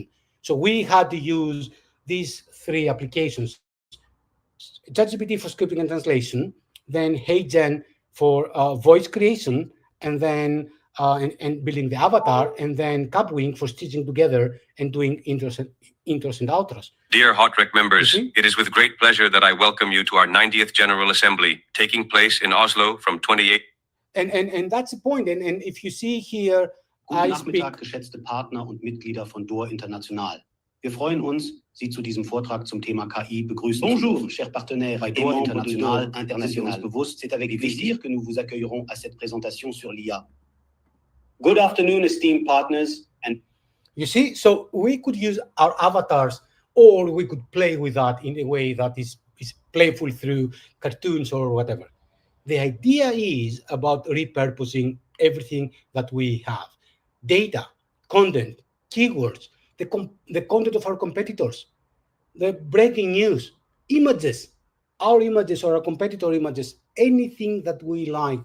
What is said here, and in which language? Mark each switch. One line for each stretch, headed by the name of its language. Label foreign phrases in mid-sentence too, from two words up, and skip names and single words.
English: So we had to use these three applications: ChatGPT for scripting and translation, then HeyGen for voice creation, and then and building the avatar, and then Capwing for stitching together and doing intros and outros. Dear Hot Rec members, You see? it is with great pleasure that I welcome you to our 90th General Assembly, taking place in Oslo from 28. And that's the point. And if you see here,
German: Guten
English: I speak.
German: Nachmittag, geschätzte Partner und Mitglieder von DOR International. Wir freuen uns, Sie zu diesem Vortrag zum Thema KI begrüßen zu dürfen.
French: Chers partenaires
German: bei DOR International, international bewusst,
French: c'est avec plaisir que nous vous accueillerons à cette présentation sur l'IA.
English: Good afternoon, esteemed partners, and You see, so we could use our avatars, or we could play with that in a way that is playful through cartoons or whatever. The idea is about repurposing everything that we have: data, content, keywords, the content of our competitors, the breaking news, images, our images or our competitor images, anything that we like.